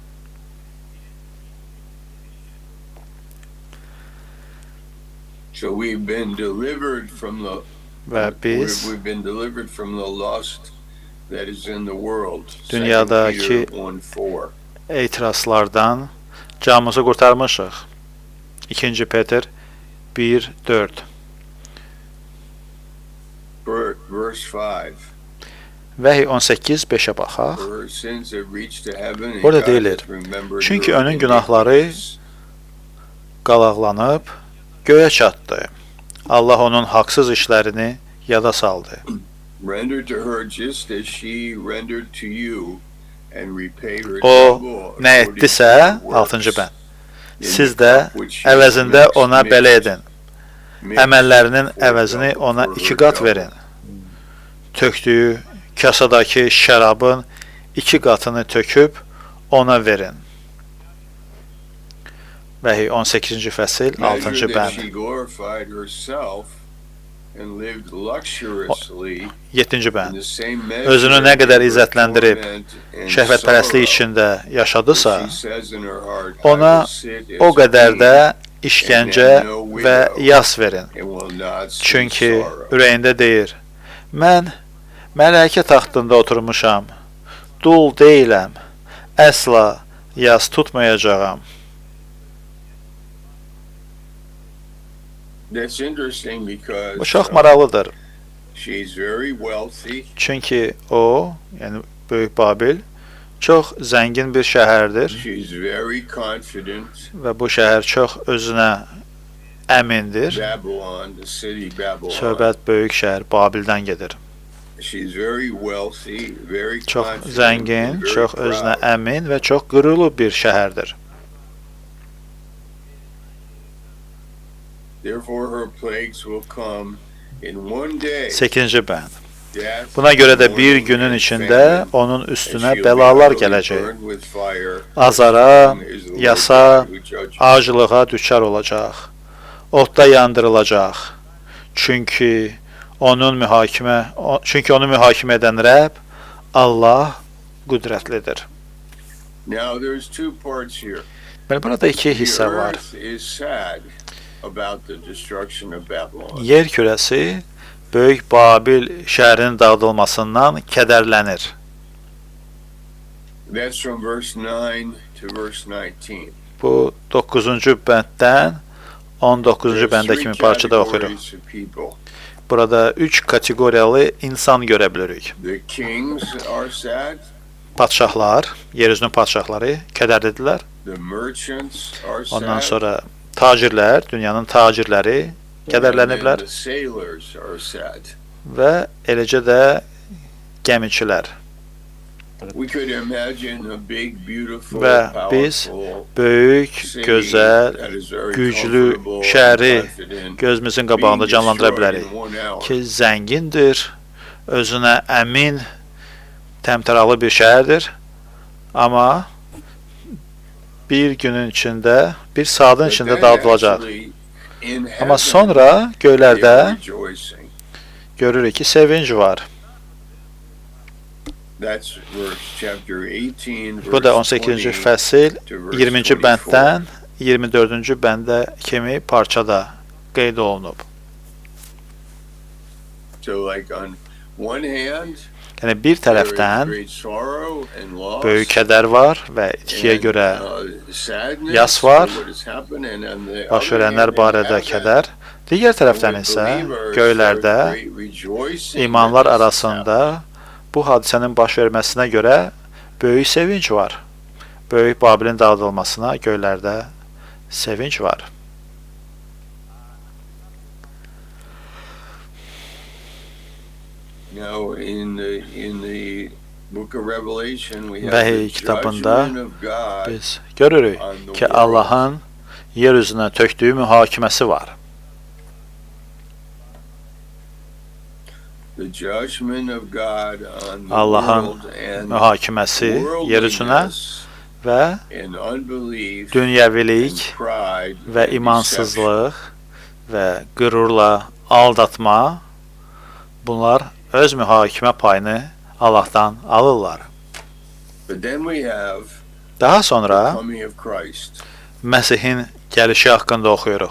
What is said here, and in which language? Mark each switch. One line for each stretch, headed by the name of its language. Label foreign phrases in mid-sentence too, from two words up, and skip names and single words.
Azerbaijani: Və biz dünyadakı etirazlardan, canımızı qurtarmışıq. 2. Peter 1:4.
English: Verse 5.
Azerbaijani: Vəhiy 18:5-ə baxaq.
English: For her sins have reached to heaven, and
Azerbaijani: Orada
English: God
Azerbaijani: deyilir,
English: hath remembered
Azerbaijani: çünki
English: her
Azerbaijani: onun günahları
English: iniquities.
Azerbaijani: qalaqlanıb göyə çatdı. Allah onun haqsız işlərini yada saldı.
English: Render to her just as she rendered to you, and repay her
Azerbaijani: O
English: double
Azerbaijani: nə
English: according to
Azerbaijani: etdisə,
English: her works.
Azerbaijani: 6-cı bənd.
English: In
Azerbaijani: Siz
English: the
Azerbaijani: də
English: cup which she
Azerbaijani: əvəzində
English: mixed,
Azerbaijani: ona belə edin.
English: mixed
Azerbaijani: Əməllərinin
English: for
Azerbaijani: əvəzini
English: double,
Azerbaijani: ona
English: for 2 her
Azerbaijani: qat
English: double.
Azerbaijani: verin. Tökdüyü kasadakı şərabın 2 qatını töküb ona verin. Vəhiy 18-ci fəsil, 6-cı
English: Measure that
Azerbaijani: bənd.
English: she glorified herself and lived luxuriously
Azerbaijani: 7-ci
English: in
Azerbaijani: bənd.
English: the same measure
Azerbaijani: Özünü nə qədər
English: of her
Azerbaijani: izzətləndirib,
English: torment and
Azerbaijani: şəhvətpərəstlik
English: sorrow.
Azerbaijani: içində yaşadısa,
English: She says in her heart,
Azerbaijani: ona
English: I will sit as
Azerbaijani: o qədər
English: queen
Azerbaijani: də işgəncə və yas verin.
English: and will not see
Azerbaijani: Çünki
English: sorrow.
Azerbaijani: ürəyində deyir, mən mələkə taxtında oturmuşam, dul deyiləm, əsla yas tutmayacağam.
English: That's interesting because
Azerbaijani: Bu çox maraqlıdır.
English: she's very wealthy.
Azerbaijani: Çünki o, yəni Böyük Babil, çox zəngin bir şəhərdir
English: She's very confident.
Azerbaijani: və bu şəhər çox özünə əmindir.
English: Babylon, the city Babylon.
Azerbaijani: Söhbət böyük şəhər Babildən gedir.
English: She's very wealthy, very
Azerbaijani: Çox
English: confident,
Azerbaijani: zəngin,
English: and very
Azerbaijani: çox özünə
English: proud.
Azerbaijani: əmin və çox qürurlu bir şəhərdir.
English: Therefore her plagues will come in one day.
Azerbaijani: 8-ci bənd.
English: Death,
Azerbaijani: Buna görə də bir
English: mourning,
Azerbaijani: günün
English: and
Azerbaijani: içində
English: famine,
Azerbaijani: onun
English: and
Azerbaijani: üstünə
English: she'll
Azerbaijani: bəlalar
English: be utterly
Azerbaijani: gələcək.
English: burned with fire.
Azerbaijani: Azara,
English: And is the Lord
Azerbaijani: yasa,
English: God who judges.
Azerbaijani: acılığa düçar olacaq. Odda yandırılacaq. Çünki onu mühakimə edən Rəbb Allah qüdrətlidir.
English: Now there's two parts here.
Azerbaijani: Bəli, burada 2
English: The
Azerbaijani: hissə var.
English: earth is sad about the destruction of Babylon.
Azerbaijani: Yer kürəsi Böyük Babil şəhərinin dağıdılmasından kədərlənir.
English: That's from verse 9 to verse 19.
Azerbaijani: Bu 9-cu bənddən 19-cu bəndə kimi parçada oxuyuruq.
English: Categories of people.
Azerbaijani: Burada 3 kateqoriyalı insan görə bilirik.
English: The kings are sad.
Azerbaijani: Padşahlar, yer üzünün padşahları kədərlidirlər.
English: The merchants are sad.
Azerbaijani: Ondan sonra tacirlər, dünyanın tacirləri kədərləniblər
English: And the sailors are sad.
Azerbaijani: və eləcə də gəmiçilər.
English: We could imagine a big, beautiful,
Azerbaijani: Və biz
English: powerful
Azerbaijani: böyük,
English: city
Azerbaijani: gözəl,
English: that is very
Azerbaijani: güclü
English: comfortable and
Azerbaijani: şəhəri
English: confident
Azerbaijani: gözümüzün qabağında
English: being
Azerbaijani: canlandıra
English: destroyed
Azerbaijani: bilərik
English: in 1 hour.
Azerbaijani: ki, zəngindir, özünə əmin, təmtəraqlı bir şəhərdir. Amma bir günün içində, bir saatın
English: But
Azerbaijani: içində
English: then
Azerbaijani: dağıdılacaq.
English: actually, in
Azerbaijani: Amma
English: heaven,
Azerbaijani: sonra
English: they
Azerbaijani: göylərdə
English: are rejoicing.
Azerbaijani: görürük ki, sevinc var.
English: That's verse chapter 18,
Azerbaijani: Bu da
English: verse
Azerbaijani: 18-ci
English: 20
Azerbaijani: fəsil
English: to verse
Azerbaijani: 20-ci
English: 24.
Azerbaijani: bənddən 24-cü bəndə kimi parçada qeyd olunub.
English: So like on one hand,
Azerbaijani: Yəni bir
English: there is
Azerbaijani: tərəfdən
English: great sorrow and loss
Azerbaijani: böyük kədər var və itkiyə
English: and,
Azerbaijani: görə
English: sadness
Azerbaijani: yas
English: for
Azerbaijani: var,
English: what has happened, and on the
Azerbaijani: baş
English: other
Azerbaijani: verənlər
English: hand, in
Azerbaijani: barədə
English: heaven,
Azerbaijani: kədər. Digər tərəfdən
English: with
Azerbaijani: isə
English: believers,
Azerbaijani: göylərdə
English: there is great rejoicing
Azerbaijani: imanlar
English: that this has
Azerbaijani: arasında bu hadisənin baş verməsinə görə böyük sevinc var. Böyük Babilin dağıdılmasına göylərdə sevinc var.
English: Now, in the book of Revelation, we have
Azerbaijani: Vəhiy
English: the
Azerbaijani: kitabında
English: judgment of God
Azerbaijani: biz görürük
English: on the
Azerbaijani: ki,
English: world.
Azerbaijani: Allahın yer üzünə tökdüyü mühakiməsi var.
English: The judgment of God on the
Azerbaijani: Allahın
English: world and
Azerbaijani: mühakiməsi yer üzünə
English: worldliness
Azerbaijani: və
English: and unbelief
Azerbaijani: dünyəvilik
English: and pride
Azerbaijani: və
English: and deception.
Azerbaijani: imansızlıq və qürurla aldatma, bunlar öz mühakimə payını Allahdan alırlar.
English: But then we have
Azerbaijani: Daha
English: the
Azerbaijani: sonra
English: coming of Christ.
Azerbaijani: Məsihin gəlişi haqqında oxuyuruq.